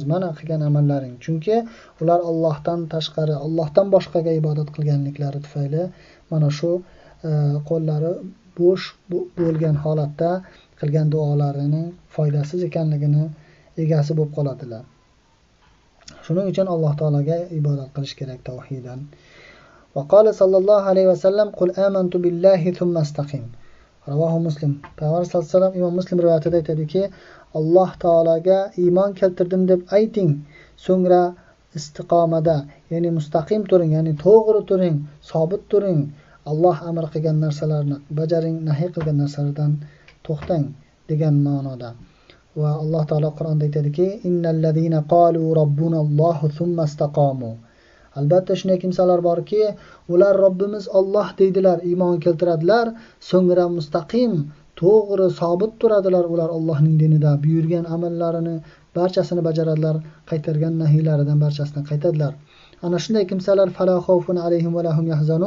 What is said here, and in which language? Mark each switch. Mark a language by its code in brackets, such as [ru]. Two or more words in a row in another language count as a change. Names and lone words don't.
[uz] Mana qilgan amallaring. Chunki ular Allohdan tashqari, Allohdan boshqaga ibodat qilganliklari tufayli mana shu qo'llari bo'sh bo'lgan holatda qilgan duolarining foydasiz ekanligini egasi bo'lib qoladilar. Shuning uchun Alloh taolaga ibodat qilish kerak tavhidan. [ar] وقال صلى الله عليه وسلم قل آمنت بالله ثم استقم." رواه مسلم. [uz] Payg'ambar [ar] صلى الله عليه وسلم [uz] Imom Muslim rivoyatida aytadiki: "Alloh taolaga iymon keltirdim deb ayting, so'ngra istiqomada, ya'ni mustaqim turing, ya'ni to'g'ri turing, sobit turing. Alloh amr qilgan narsalarni bajaring, nahiy qilgan narsalardan to'xtang" degan ma'noda. Va Alloh taolo Qur'onda aytadiki: [ar] إن الذين قالوا ربنا الله ثم استقاموا." [uz] Albatta shunday kimsalar borki, ular Robbimiz Alloh deydilar, iymon keltiradilar, so'ngra mustaqim, to'g'ri, sobit turadilar ular Allohning dinida, buyurgan amallarini barchasini bajaradilar, qaytargan nahiylaridan barchasini qaytadilar. Ana shunday kimsalar [ar] فلا خوف عليهم ولهم يحزنون.